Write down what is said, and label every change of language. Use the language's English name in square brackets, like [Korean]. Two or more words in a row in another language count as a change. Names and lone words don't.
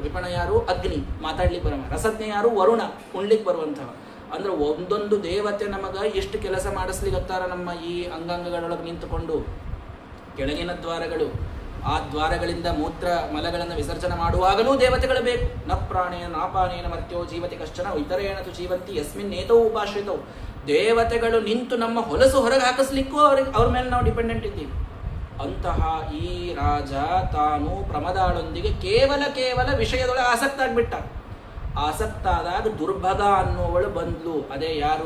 [Kannada] ವಿಪಣ ಯಾರು? ಅಗ್ನಿ, ಮಾತಾಡ್ಲಿಕ್ಕೆ ಬರವ. ರಸಜ್ಞ ಯಾರು? ವರುಣ, ಉಣ್ಲಿಕ್ಕೆ ಬರುವಂಥವ. ಅಂದ್ರೆ ಒಂದೊಂದು ದೇವತೆ ನಮಗ ಎಷ್ಟು ಕೆಲಸ ಮಾಡಿಸ್ಲಿಕ್ಕತ್ತಾರ ನಮ್ಮ ಈ ಅಂಗಾಂಗಗಳೊಳಗೆ ನಿಂತುಕೊಂಡು. ಕೆಳಗಿನ ದ್ವಾರಗಳು, ಆ ದ್ವಾರಗಳಿಂದ ಮೂತ್ರ ಮಲಗಳನ್ನು ವಿಸರ್ಜನೆ ಮಾಡುವಾಗಲೂ ದೇವತೆಗಳು ಬೇಕು. [Sanskrit] ನ ಪ್ರಾಣೇನ ನಾಪಾನೇನ ಮರ್ತ್ಯೋ ಜೀವತಿ ಕಶ್ಚನ ಇತರೇಣ ತು ಜೀವಂತಿ ಯಸ್ಮಿನ್ ನೇತವು ಉಪಾಶ್ರಿತವು. [Kannada] ದೇವತೆಗಳು ನಿಂತು ನಮ್ಮ ಹೊಲಸು ಹೊರಗೆ ಹಾಕಿಸ್ಲಿಕ್ಕೂ ಅವ್ರ ಮೇಲೆ ನಾವು ಡಿಪೆಂಡೆಂಟ್ ಇದ್ದೀವಿ. ಅಂತಹ ಈ ರಾಜ ತಾನು ಪ್ರಮದಾಳೊಂದಿಗೆ ಕೇವಲ ವಿಷಯದೊಳಗೆ ಆಸಕ್ತ ಆಗ್ಬಿಟ್ಟ. ಆಸಕ್ತಾದಾಗ ದುರ್ಭಗ ಅನ್ನುವಳು ಬಂದ್ಲು. ಅದೇ ಯಾರು?